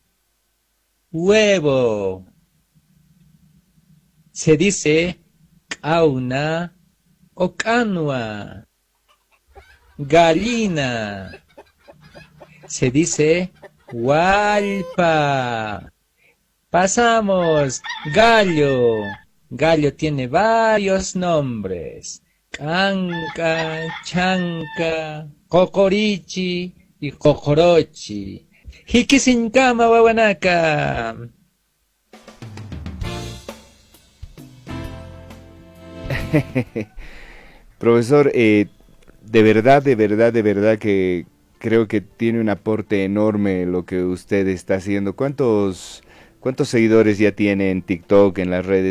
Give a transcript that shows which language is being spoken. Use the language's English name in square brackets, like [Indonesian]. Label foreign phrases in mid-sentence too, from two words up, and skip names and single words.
[Spanish] Huevo se dice cauna o canua. Gallina se dice hualpa. Pasamos. Gallo. Gallo tiene varios nombres. [Aymara] Canca, chanca, cocorichi y cocorochi. Hikisinkama wawanaka. [Spanish] Profesor, de verdad, de verdad, de verdad que creo que tiene un aporte enorme lo que usted está haciendo. ¿Cuántos seguidores ya tiene en TikTok, en las redes?